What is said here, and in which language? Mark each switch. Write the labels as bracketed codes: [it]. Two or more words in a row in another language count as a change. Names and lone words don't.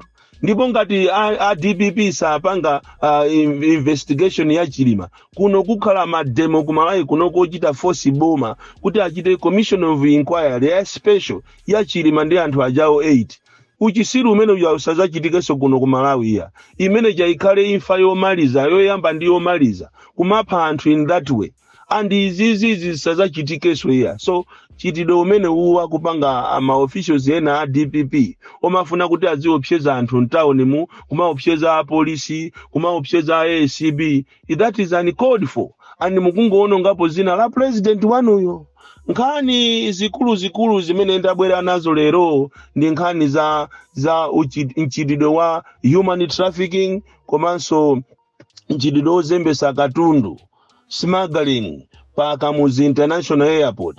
[ny] Ndipo ngati a DPP sapanga investigation ya Chilima kuno kukhala mademo kumalawi kuno kochita force boma kuti achite [en] commission of inquiry [ny] ya special ya Chilima ndi anthu ajawo 8. Uchisiru umene usazachitikeso kuno kumalawi ya imene jaikhale imfa yomaliza yoyamba ndi yomaliza kumapha anthu [en] in that way. [ny] And izizi zisazachitikeso ya. So chitidwe umene uwa kupanga officials ena a DPP omafuna kuti aziopseza anthu mtauni mu kumaopseza polisi kumaopseza ACB. [en] That is uncalled for. [ny] And mukungoona ngapo zina la president wanuyo. Nkhani zikulu zimene ndabwera nazo lero ndi nkhani za mchitidwe wa [en] human trafficking [ny] komanso mchitidwe ozembesa katundu smuggling pa Kamuzu International Airport.